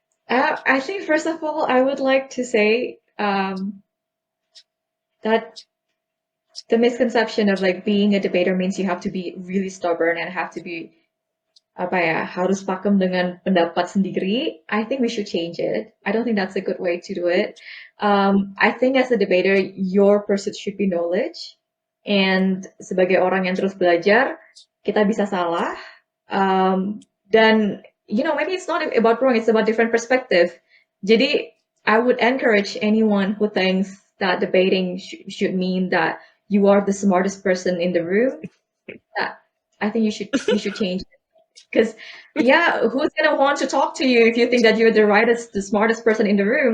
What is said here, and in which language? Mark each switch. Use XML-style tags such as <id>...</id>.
<en>I think first of all, I would like to say that the misconception of like being a debater means you have to be really stubborn and have to be</en> <id>apa ya harus pakem dengan pendapat sendiri.</id> <en>I think we should change it. I don't think that's a good way to do it. I think as a debater, your pursuit should be knowledge.</en> <id>And sebagai orang yang terus belajar, kita bisa salah.</id> <en>Dan you know maybe it's not about wrong, it's about different perspective. Jadi I would encourage anyone who thinks that debating should mean that you are the smartest person in the room. That I think you should change it. Because yeah, who's gonna want to talk to you if you think that you're the smartest person in the room?</en>